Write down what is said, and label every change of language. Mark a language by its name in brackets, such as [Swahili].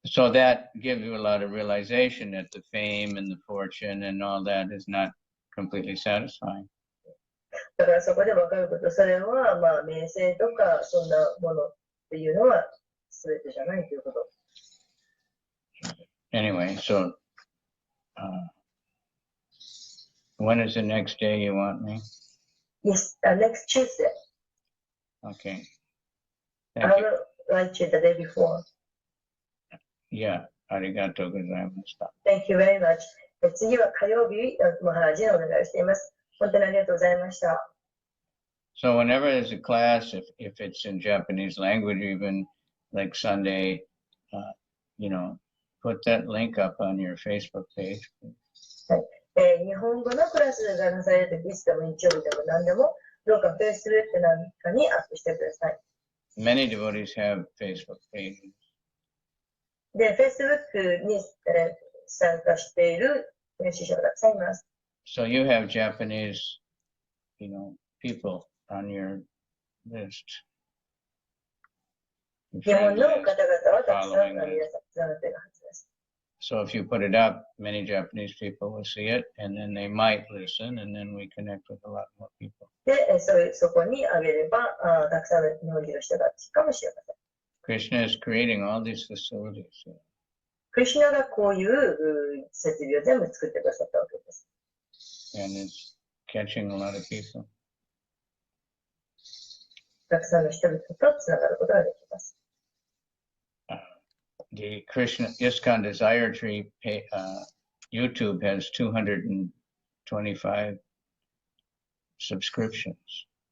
[English] So that gives you a lot of realization that the fame and the fortune and all that is not completely satisfying. [Japanese] だからそこで分かること、それは名声とかそんなものっていうのは全てじゃないということ。 [English] Anyway, so when is the next day you want me? Yes, next Tuesday. Okay. I will write you the day before. Yeah, [Japanese] arigatou gozaimashita. [English] Thank you very much. [Japanese] 次は火曜日、マハラジにお願いしています。本当にありがとうございました。 [English] So whenever there's a class, if it's in Japanese language, even like Sunday, put that link up on your Facebook page. [Japanese] はい。日本語のクラスがなされるとき、いつでも日曜日でも何でも、どうか Facebook なんかにアップしてください。 [English] Many devotees have Facebook pages. [Japanese] で、Facebook に、参加している練習者がたくさんいます。 [English] So you have Japanese, people on your list. [Japanese] 日本の方々はたくさん皆さん連なっているはずです。 [English] So if you put it up, many Japanese people will see it, and then they might listen, and then we connect with a lot more people. [Japanese] で、そこにあげれば、たくさんの日本人の人が聞くかもしれません。 [English] Krishna is creating all these facilities. [Japanese] クリシュナがこういう設備を全部作ってくださったわけです。 [English] And it's catching a lot of people. [Japanese] たくさんの人々とつながることができます。 [English] The Krishna ISKCON Desire Tree YouTube has 225 subscriptions.